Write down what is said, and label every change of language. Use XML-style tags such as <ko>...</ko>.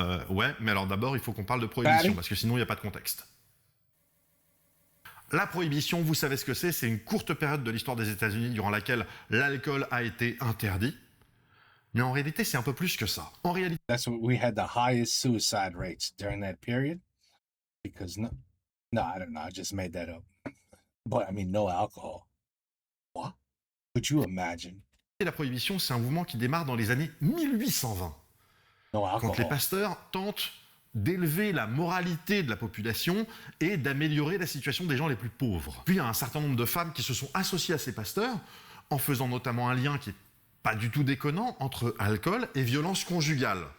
<fr>Ouais, mais alors d'abord, il faut qu'on parle de prohibition, parce que sinon, il n'y a pas de contexte. La prohibition, vous savez ce que c'est une courte période de l'histoire des États-Unis durant laquelle l'alcool a été interdit. Mais en réalité, c'est un peu plus que ça. En réalité...</fr> <en>That's what we had the highest suicide rates during that period. Because no, I don't know, I just made that up. But, I mean, no alcohol. What? Could you imagine?</en> <fr>La prohibition, c'est un mouvement qui démarre dans les années 1820. Quand les pasteurs tentent d'élever la moralité de la population et d'améliorer la situation des gens les plus pauvres. Puis il y a un certain nombre de femmes qui se sont associées à ces pasteurs en faisant notamment un lien qui est pas du tout déconnant entre alcool et violence conjugale.</fr>